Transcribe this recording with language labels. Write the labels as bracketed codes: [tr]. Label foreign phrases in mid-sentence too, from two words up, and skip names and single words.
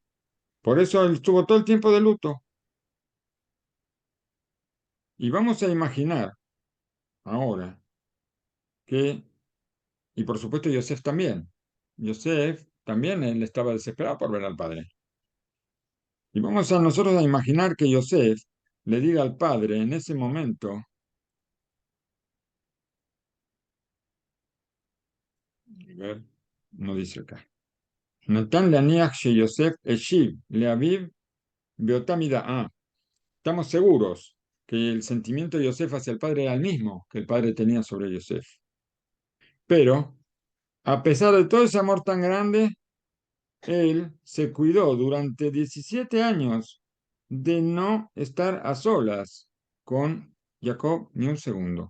[es] Por eso él estuvo todo el tiempo de luto. Y vamos a imaginar ahora que, y por supuesto Yosef también, Yosef también él estaba desesperado por ver al padre. Y vamos a nosotros a imaginar que Yosef le diga al padre en ese momento, a ver, no dice acá. [he] ניתן להניח ש יוסף השיב לאביו באותה מידה. [es] Ah, estamos seguros que el sentimiento de Yosef hacia el padre era el mismo que el padre tenía sobre Yosef. Pero, a pesar de todo ese amor tan grande, él se cuidó durante 17 años de no estar a solas con Jacob ni un segundo.